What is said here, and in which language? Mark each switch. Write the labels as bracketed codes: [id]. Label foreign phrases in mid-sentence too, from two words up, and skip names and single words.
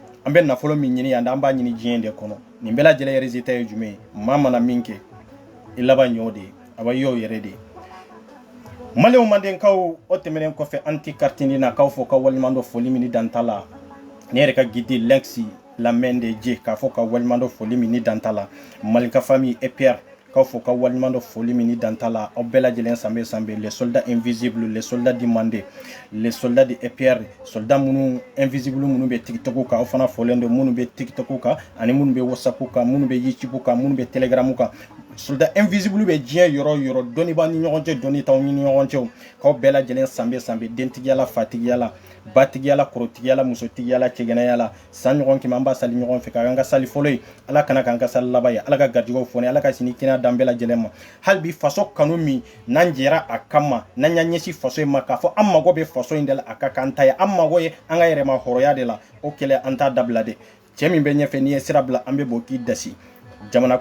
[bm] an bɛ nafolo min ɲini yan an b'a ɲini diɲɛ de kɔnɔ nin bɛɛ lajɛlen résultat ye jumɛn ye maa mana min kɛ i laban ɲɔ de a bɛ y'o yɛrɛ de Maliyɛnw mandenkaw o tɛmɛnen kɔfɛ an ti kartini na k'aw fɔ ka waliɲuman dɔ foli min dan t'a la ne yɛrɛ ka guide Lex Lamɛn de Dieu k'a fɔ ka waliɲuman dɔ foli min dan t'a la Malika famille et Pierre k'aw fɔ ka waliɲuman dɔ foli min dan t'a la aw bɛɛ lajɛlen sanbe [fr] les soldats invisibles les soldats du Mandé les soldats de Pierre [bm] soldats minnu invisible minnu bɛ TikTok kan aw fana fɔlen don minnu bɛ TikTok kan ani minnu bɛ WhatsApp kan minnu bɛ YouTube kan minnu bɛ Telegram kan [fr] soldats invisibles [bm] bɛ diɲɛ yɔrɔ o yɔrɔ dɔnni b'a ni ɲɔgɔn cɛ dɔnni t'aw ni ɲɔgɔn cɛ k'aw bɛɛ lajɛlen sanbe dentigiyala fatigiyala batigiyala kɔrɔtigiyala musotigiyala cɛgɛnɛyala san ɲɔgɔn kɛmɛ an b'a sali ɲɔgɔn fɛ k'an ka sali fɔlɔ ye ala kana k'an ka sali laban ye ala ka garijɛgɛw fɔni ala ka sini kɛnɛya dan bɛɛ lajɛlen ma hali bi faso kanu min n'an jɛra a kama n'an y'an ɲɛsin faso in ma k'a fɔ an mago bɛ faso in de la a ka k'an ta ye an mago ye an ka yɛrɛma hɔrɔnya de la o kɛlɛ an t'a dabila de cɛ min bɛ ɲɛfɛ n'i ye sira bila an bɛ bɔ k'i dasi jamana